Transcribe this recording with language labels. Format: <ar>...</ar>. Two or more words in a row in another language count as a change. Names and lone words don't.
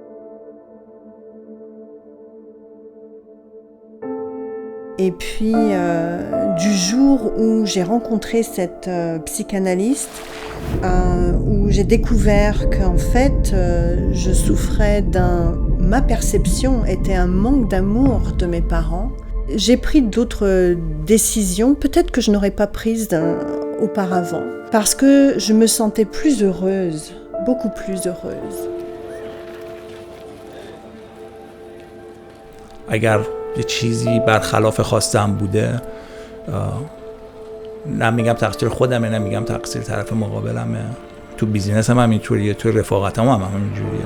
<fr>Et puis, du jour où j'ai rencontré cette psychanalyste, où j'ai découvert qu'en fait, ma perception était un manque d'amour de mes parents, j'ai pris d'autres décisions, peut-être que je n'aurais pas prises auparavant, parce que je me sentais plus heureuse, beaucoup plus heureuse.</fr> <fa>اگر یه چیزی برخلاف خواستم بوده، نه میگم تقصیر خودمه، نه میگم تقصیر طرف مقابلمه. تو بیزینس هم اینطوریه، تو رفاقتم هم همینجوریه.</fa>